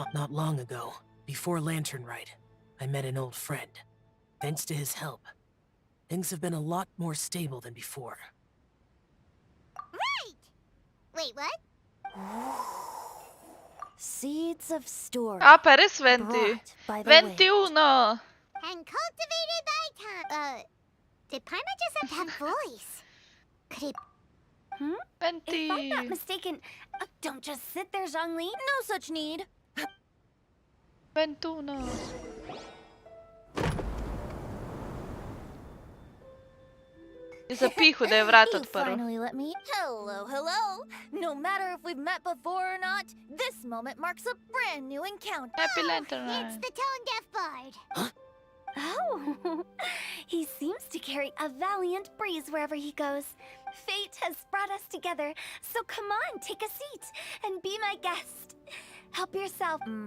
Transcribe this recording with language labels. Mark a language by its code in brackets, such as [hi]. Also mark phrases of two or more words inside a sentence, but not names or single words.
[en] Not long ago, before Lantern Rite, I met an old friend. Thanks to his help, things have been a lot more stable than before. Right! Wait, what? Seeds of story. [sl] Ah, pa res Venti. [en] By the way. 21. And cultivated by time. Did Paimon just have to have voice? Could it... Venti. If I'm not mistaken, don't just sit there, Zhongli. No such need. 21. [sl] Zapihu, da je vrat [en] You [sl] odprl. [en] finally let me. Hello, hello. No matter if we've met before or not, this moment marks a brand new encounter. Happy Lantern It's the tone-deaf bard. Oh, he seems to carry a valiant breeze wherever he goes. Fate has brought us together, so come on, take a seat and be my guest.